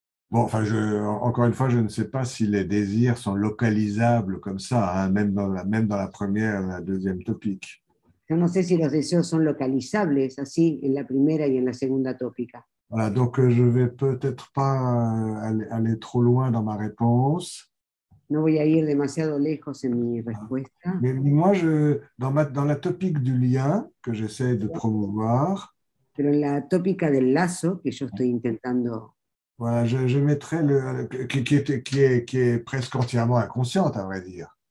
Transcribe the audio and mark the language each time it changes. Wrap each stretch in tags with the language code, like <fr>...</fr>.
<fr>Bon, enfin, encore une fois, je ne sais pas si les désirs sont localisables comme ça, hein, même dans la première et la deuxième topique.</fr> <es>Yo no sé si los deseos son localizables así en la primera y en la segunda tópica.</es> <fr>Voilà, donc je vais peut-être pas aller trop loin dans ma réponse.</fr> <es>No voy a ir demasiado lejos en mi respuesta.</es> <fr>Mais moi, dans la topique du lien que j'essaie de promouvoir,</fr> <es>pero en la tópica del lazo que yo estoy intentando,</es> <fr>voilà, je mettrais qui est presque entièrement inconsciente, à vrai dire.</fr>